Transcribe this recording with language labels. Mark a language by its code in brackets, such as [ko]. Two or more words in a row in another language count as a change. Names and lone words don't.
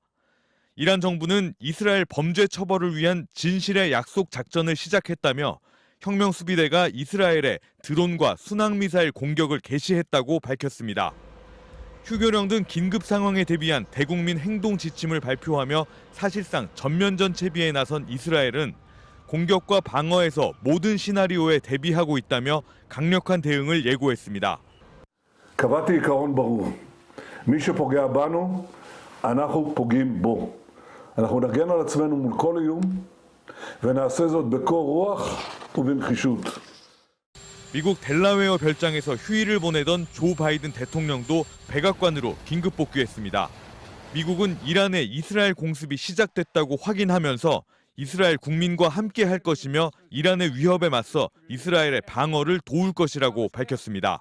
[ko] 이란 정부는 이스라엘 범죄 처벌을 위한 진실의 약속 작전을 시작했다며 혁명수비대가 이스라엘에 드론과 순항미사일 공격을 개시했다고 밝혔습니다. 휴교령 등 긴급 상황에 대비한 대국민 행동 지침을 발표하며 사실상 전면전 채비에 나선 이스라엘은 공격과 방어에서 모든 시나리오에 대비하고 있다며 강력한 대응을 예고했습니다. [he] קבעתי עיקרון ברור. מי שפוגע בנו, אנחנו פוגעים בו. אנחנו נגן על עצמנו מול כל איום ונעשה זאת בקור רוח ובנחישות. [ko] 미국 델라웨어 별장에서 휴일을 보내던 조 바이든 대통령도 백악관으로 긴급 복귀했습니다. 미국은 이란의 이스라엘 공습이 시작됐다고 확인하면서 이스라엘 국민과 함께 할 것이며 이란의 위협에 맞서 이스라엘의 방어를 도울 것이라고 밝혔습니다.